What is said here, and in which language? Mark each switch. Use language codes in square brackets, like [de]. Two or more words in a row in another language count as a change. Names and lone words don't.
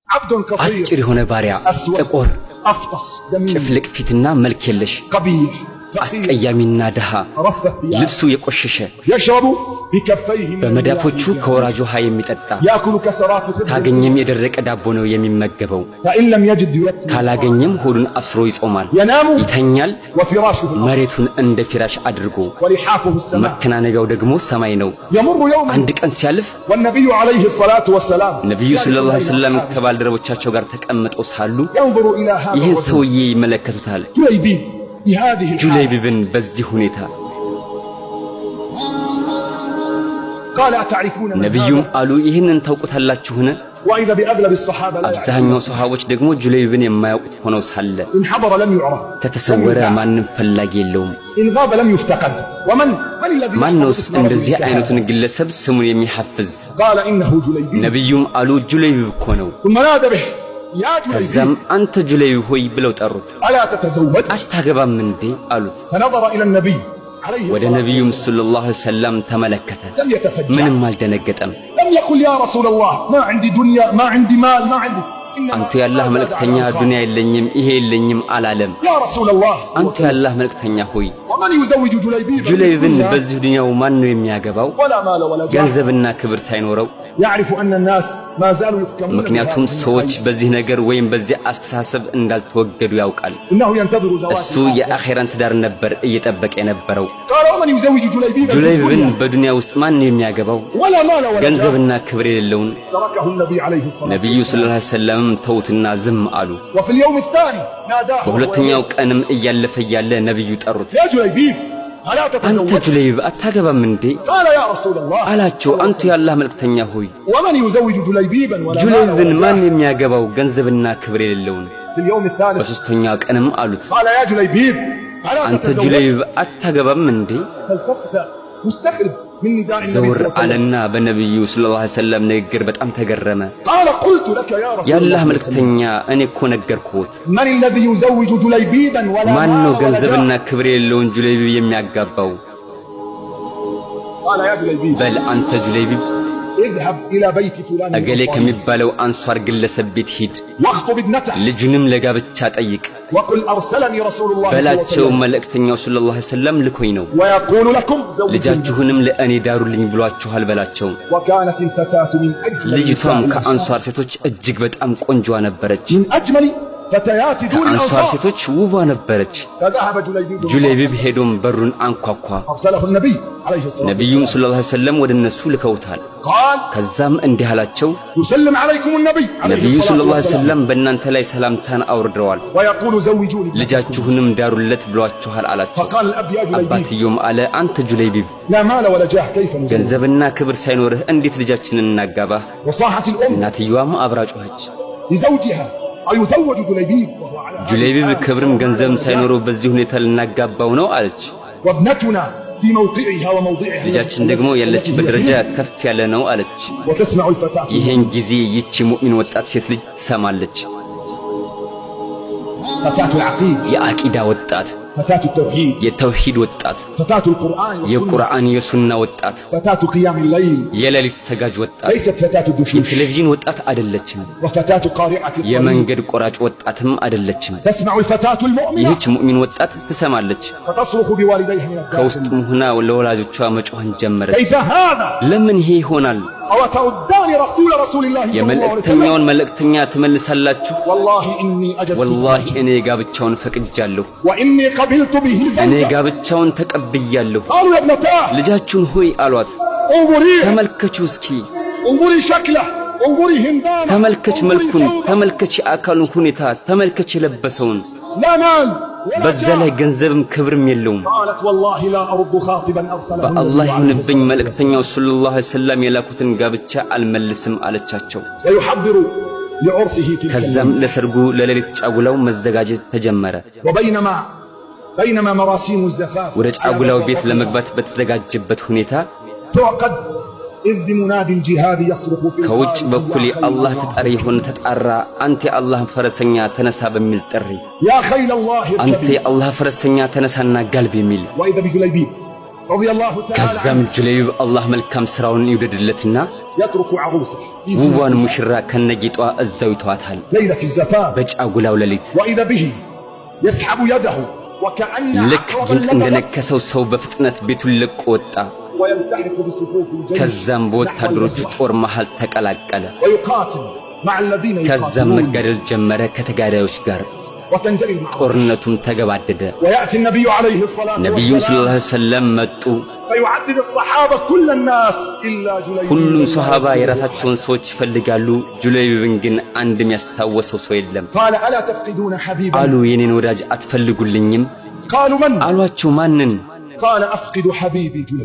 [ar] عبد قصير [am] አጭር የሆነ ባሪያ ጥቁር [ar] أفطس دميم [am] ጭፍልቅ ፊትና መልክ የለሽ [ar] قبيح [am] አስቀያሚና ደሃ ልብሱ የቆሸሸ [ar] يشرب بكفيه [am] በመዳፎቹ ከወራጅ ውሃ የሚጠጣ [ar] يأكل كسرات الخبز [am] ካገኘም የደረቀ ዳቦ ነው የሚመገበው [ar] فإن لم يجد يوكل [am] ካላገኘም ሆዱን አስሮ ይጾማል [ar] ينام [am] ይተኛል [ar] وفراشه [am] መሬቱን እንደ ፊራሽ አድርጎ [ar] ولحافه السماء [am] መከናነቢያው ደግሞ ሰማይ ነው [ar] يمر يوم [am] አንድ ቀን ሲያልፍ [ar] والنبي عليه الصلاة والسلام [am] ነብዩ [ar] صلى الله عليه وسلم [am] ከባልደረቦቻቸው ጋር ተቀምጠው ሳሉ [ar] ينظر إلى هذا [am] ይህን ሰውዬ ይመለከቱታል [ar] جليبيب بهذه [am] ጁለይቢብን በዚህ ሁኔታ [ar] قال أتعرفون من [am] ነብዩም [ar] هذا [am] አሉ ይህንን ታውቁታላችሁን [ar] وإذا بأغلب الصحابة لا [am] አብዛኛው ሱሐቦች ደግሞ ጁለይቢብን የማያውቁት ሆነው ሳለ [ar] إن حضر لم يعرف [am] ከተሰወረ ማንንም ፈላጊ የለውም [ar] إن غاب لم يفتقد ومن الذي [am] ማንነውስ እንደዚህ አይነቱን ግለሰብ ስሙን የሚሐፍዝ [ar] قال إنه جليبيب [am] ነብዩም አሉ ጁለይቢብ እኮ ነው [ar] ثم نادى به يا [am] ከዛም جليبيب አንተ ጁለይቢብ ሆይ ብለው ጠሩት [ar] ألا تتزوج [am] አታገባም እንዴ አሉት [ar] فنظر إلى النبي عليه [am] ወደ [ar] الصلاة [am] ነብዩም [ar] صلى الله عليه وسلم [am] ተመለከተ [ar] لم يتفجع [am] ምንም አልደነገጠም [ar] لم يقل يا رسول الله ما عندي دنيا ما عندي مال ما عندي [am] አንተ ያላህ መልእክተኛ ዱንያ የለኝም ይሄ የለኝም አላለም [ar] يا رسول الله [am] አንተ ያላህ መልእክተኛ ሆይ [ar] ومن يزوج جليبيب [am] ጁለይቢብን በዚህ ዱንያው ማን ነው የሚያገባው [ar] ولا مال ولا جاه [am] ገንዘብና ክብር ሳይኖረው [ar] يعرف أن الناس ما زالوا يحكمون [am] ምክንያቱም ሰዎች በዚህ ነገር ወይም በዚህ አስተሳሰብ እንዳልተወገዱ ያውቃል [ar] إنه ينتظر زواج [am] እሱ የአኺራን ትዳር ነበር እየጠበቀ የነበረው [ar] قال ومن يزوج جليبيب [am] ጁለይቢብን በዱንያ ውስጥ ማን ነው የሚያገባው [ar] ولا مال ولا جاه [am] ገንዘብና ክብር የሌለውን [ar] تركه النبي عليه الصلاة [am] ነብዩ [ar] صلى الله عليه وسلم [am] ተውትና ዝም አሉ [ar] وفي اليوم الثاني ناداه [am] በሁለተኛው ቀንም እያለፈ ያለ ነብዩ ጠሩት [ar] يا جليبيب ألا [am] አንተ [ar] تتزوج [am] ጁለይቢብ አታገባም እንዴ [ar] قال يا رسول الله [am] አላቸው አንተ ያላህ መልእክተኛ ሆይ [ar] ومن يزوج جليبيبا ولا مال [am] ጁለይቢብን [ar] ولا [am] ማን [ar] جاه [am] የሚያገባው ገንዘብና ክብር የሌለውን [ar] في اليوم الثالث [am] በሶስተኛው ቀንም አሉት [ar] قال يا جليبيب ألا [am] አንተ [ar] تتزوج [am] ጁለይቢብ አታገባም እንዴ [ar] فالتفت مستغرب من نداء النبي [am] ዘውር [ar] صلى الله عليه وسلم [am] አለና በነብዩ [ar] صلى الله عليه وسلم [am] ንግግር በጣም ተገረመ [ar] قال قلت لك يا رسول [am] ያላህ [ar] الله [am] መልእክተኛ እኔ እኮ ነገርኩት [ar] من الذي يزوج جليبيبا ولا [am] ማን [ar] مال [am] ነው [ar] ولا [am] ገንዘብና [ar] جاه [am] ክብር የሌለውን ጁለይቢብ የሚያጋባው [ar] قال يا جليبيب [am] በል አንተ ጁለይቢብ [ar] اذهب إلى بيت فلان [am] እገሌ [ar] الأنصاري [am] ከሚባለው አንሷር ግለሰብ ቤት ሂድ [ar] واخطب ابنته [am] ልጁንም ለጋብቻ ጠይቅ [ar] وقل أرسلني رسول الله صلى الله عليه [am] በላቸው [ar] وسلم [am] መልእክተኛው [ar] صلى الله عليه وسلم [am] ልኮኝ ነው [ar] ويقول لكم زوجوا [am] ልጃችሁንም ለእኔ ዳሩልኝ ብሏችኋል በላቸው [ar] وكانت الفتاة من أجمل [am] ልጅቷም [ar] نساء [am] ከአንሷር ሴቶች እጅግ በጣም ቆንጆ ነበረች [ar] من أجمل فتيات دون [am] ከአንሷር [ar] الأنصار [am] ሴቶች ውቧ ነበረች [ar] فذهب جليبيب [am] ጁለይቢብ ሄዶም በሩን አንኳኳ [ar] أرسله النبي عليه الصلاة [am] ነብዩም [ar] والسلام صلى الله عليه وسلم [am] ወደ እነሱ ልከውታል [ar] قال [am] ከዛም እንዲህ አላቸው [ar] يسلم عليكم النبي عليه [am] ነብዩ [ar] الصلاة صلى الله عليه والسلام [am] ወሰለም በእናንተ ላይ ሰላምታን አውርደዋል [ar] ويقول زوجوني [am] ልጃችሁንም ዳሩለት ብሏችኋል አላቸው [ar] فقال الأب يا جليبيب [am] አባትየውም አለ አንተ ጁለይቢብ [ar] لا مال ولا جاه كيف نزوج [am] ገንዘብና ክብር ሳይኖርህ እንዴት ልጃችንን እናጋባህ [ar] وصاحت الأم [am] እናትየዋም አብራ ጮኸች [ar] لزوجها أيزوج جليبيب وهو على [am] ጁለይቢብ ክብርም ገንዘብም ሳይኖረው በዚህ ሁኔታ ልናጋባው ነው አለች [ar] وابنتنا في موقعها وموضعها [am] ልጃችን ደግሞ ያለችበት ደረጃ ከፍ ያለ ነው አለች [ar] وتسمع الفتاة [am] ይሄን ጊዜ ይቺ ሙእሚን ወጣት ሴት ልጅ ትሰማለች [ar] فتاة العقيدة [am] የአቂዳ ወጣት [ar] فتاة التوحيد [am] የተውሂድ ወጣት [ar] فتاة القرآن والسنة [am] የቁርአን የሱና ወጣት [ar] فتاة قيام الليل [am] የሌሊት ሰጋጅ ወጣት [ar] ليست فتاة الدشوش [am] የቴሌቪዥን ወጣት አይደለችም [ar] وفتاة قارعة الطريق [am] የመንገድ ቆራጭ ወጣትም አይደለችም [ar] تسمع الفتاة المؤمنة [am] ይህች ሙእሚን ወጣት ትሰማለች [ar] فتصرخ بوالديها من الداخل [am] ከውስጥም ሆና ለወላጆቿ መጮህን ጀመረች [ar] كيف هذا [am] ለምን ይሄ ይሆናል [ar] أو تردان رسول الله صلى الله عليه وسلم [am] የመልእክተኛውን መልእክተኛ ትመልሳላችሁ [ar] والله إني أجزت [am] ወላሂ እኔ ጋብቻውን ፈቅጃለሁ [ar] وإني قبلت به [am] እኔ [ar] زوجة [am] ጋብቻውን ተቀብያለሁ [ar] قالوا يا ابنتاه [am] ልጃችሁን ሆይ አሏት [ar] انظري [am] ተመልከቹ እስኪ [ar] انظري شكله انظري هندامه [am] ተመልከች [ar] انظري [am] መልኩን [ar] ثوبه. [am] ተመልከች የአካሉን ሁኔታ ተመልከች የለበሰውን [ar] لا مال ولا [am] በዛ ላይ [ar] جاه. [am] ገንዘብም ክብርም የለውም [ar] قالت والله لا أرد خاطبا أرسله [am] በአላህ [ar] النبي عليه [am] ይሁንብኝ [ar] الصلاة [am] መልእክተኛው [ar] صلى الله عليه وسلم [am] የላኩትን ጋብቻ አልመልስም አለቻቸው [ar] والسلام. ويحضر لعرسه تلك [am] ከዛም [ar] الليلة. [am] ለሰርጉ ለሌሊት ጫጉላው መዘጋጀት ተጀመረ [ar] وبينما مراسيم الزفاف [am] ወደ ጫጉላው ቤት ለመግባት በተዘጋጀበት ሁኔታ [ar] تعقد إذ بمناد الجهاد يصرخ في [am] ከውጭ [ar] الخارج [am] በኩል [ar] يا [am] የአላህ [ar] خيل [am] ተጣሪ የሆነ ተጣራ አንተ የአላህ ፈረሰኛ ተነሳ በሚል ጥሪ [ar] يا خيل الله [am] አንተ [ar] اركبي [am] የአላህ ፈረሰኛ ተነሳና ጋልብ የሚል [ar] وإذا بجليبيب رضي الله تعالى [am] ከዛም ጁለይቢብ አላህ መልካም ስራውን ይወደድለትና [ar] يترك عروسه [am] ውቧን ሙሽራ ከነጌጧ እዛው ይተዋታል [ar] ليلة الزفاف [am] በጫጉላው ሌሊት [ar] وإذا به يسحب يده وكأن [am] ልክ ጊንጥ እንደነከሰው ሰው በፍጥነት ቤቱን ለቆ ወጣ [ar] ويلتحق بصفوف الجيش [am] ከዛም በወታደሮቹ ጦር መሃል ተቀላቀለ [ar] ويقاتل مع الذين [am] ከዛም [ar] يقاتلون [am] መጋደል ጀመረ ከተጋዳዮች ጋር [ar] وتنجلي المعركة [am] ጦርነቱም ተገባደደ [ar] ويأتي النبي عليه الصلاة [am] ነብዩ [ar] والسلام صلى الله عليه وسلم [am] መጡ [ar] فيعدد الصحابة كل الناس إلا جليبيب [am] ሁሉም ሱሐባ የራሳቸውን ሰዎች ይፈልጋሉ ጁለይቢብን ግን አንድ የሚያስታውሰው ሰው የለም [ar] قال ألا تفقدون حبيبا [am] አሉ የኔን ወዳጅ አትፈልጉልኝም [ar] قالوا من [am] አሏቸው ማንን [ar] قال أفقد حبيبي جليبيب